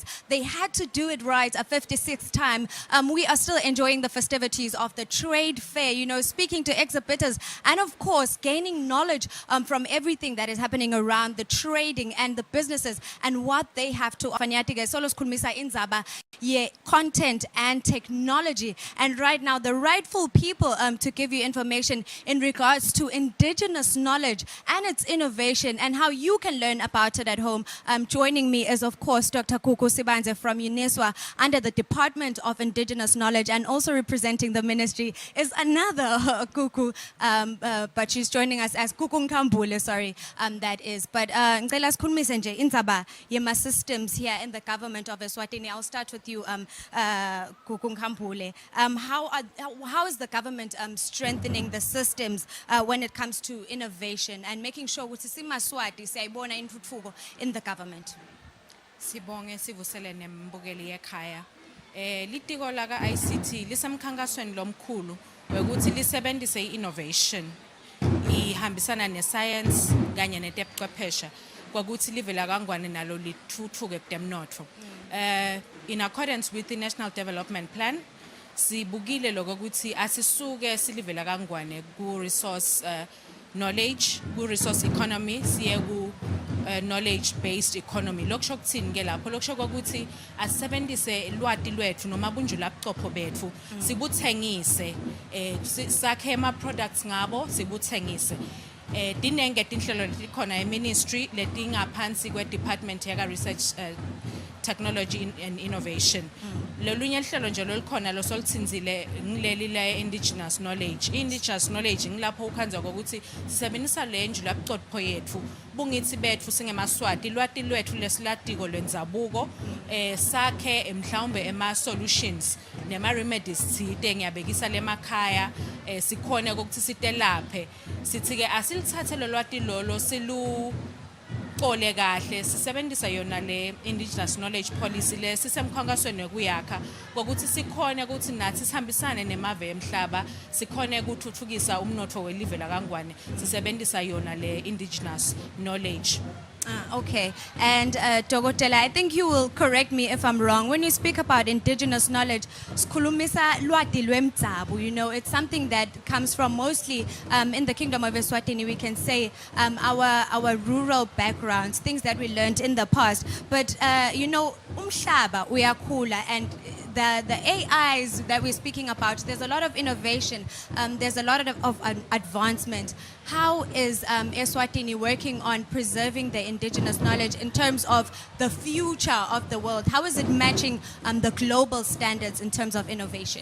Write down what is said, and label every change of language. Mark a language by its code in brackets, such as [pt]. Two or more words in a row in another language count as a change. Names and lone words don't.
[en] They had to do it right a 56th time. We are still enjoying the festivities of the trade fair, you know, speaking to exhibitors and of course gaining knowledge from everything that is happening around the trading and the businesses and what they have to offer. [ss] Solos kulmisa inzaba ye [en] content and technology, and right now the rightful people to give you information in regards to indigenous knowledge and its innovation and how you can learn about it at home. Joining me is of course Dr. Kuku Sibanze from UNISWA under the Department of Indigenous Knowledge, and also representing the ministry is another Kuku, but she's joining us as Kuku Nkambule, sorry, that is. [ss] But ngicela sikhulumise nje indzaba yema systems [en] here in the government of Eswatini. I'll start with you, Kuku Nkambule. How is the government strengthening the systems when it comes to innovation and making sure [ss] ukuthi simaswati siyayibona intuthuko [en] in the government? [ss] Sibonge sivusele nembukeli ekhaya. Litiko la ICT lisemkhankasweni lomkhulu wekuthi lisebenzise innovation ihambisana nescience kanye netebuchwepheshe kwakuthi livela kangwane nalo lithuthuke kutemnotho. [en] In accordance with the National Development Plan, [ss] sibukile lokho ukuthi asisuke silivela kangwane ku [en] resource knowledge, [ss] ku [en] resource economy, [ss] siye ku [en] knowledge based economy. [ss] Lokusho kuthini ke lapho? Lokusho ukuthi asebenzise lwati lwethu noma bunjula buchopho bethu sibuthengise, sakhe ama products ngabo sibuthengise. Dinenge tinhlelo letikhona eMinistry letingaphansi kwe-Department yaka Research Technology and Innovation. Lolunye hlelo nje lolikhona losoluthinzile ngileli la [en] indigenous knowledge. Indigenous knowledge [ss] ngilapho ukhanza ukuthi sisebenzisa le njula buchopho yethu bungithi bethu singemaswati lwati lwethu lesilatiko lwenzabuko sakhe mhlawumbe ema solutions nema remedies thite ngiyabekisa lemakhaya sikhone ukuthi sitelaphe sithi ke asilithathe lolwati lolo silu ole kahle sisebenzisa yona le [en] indigenous knowledge policy [ss] le sisemkhankasweni wekuyakha ukuthi sikhone ukuthi nathi sihambisane nemave emhlaba sikhone ukuthuthukisa umnotho welive la kangwane sisebenzisa yona le [en] indigenous knowledge. Okay, and Dogotela, I think you will correct me if I'm wrong. When you speak about indigenous knowledge, [ss] sikhulumisa lwati lwemzabu, [en] you know, it's something that comes from mostly in the Kingdom of Eswatini, we can say our rural backgrounds, things that we learned in the past. But, you know, [ss] umhlaba uyakhula, [en] and the AIs that we're speaking about, there's a lot of innovation, there's a lot of advancement. How is Eswatini working on preserving the indigenous knowledge in terms of the future of the world? How is it matching the global standards in terms of innovation?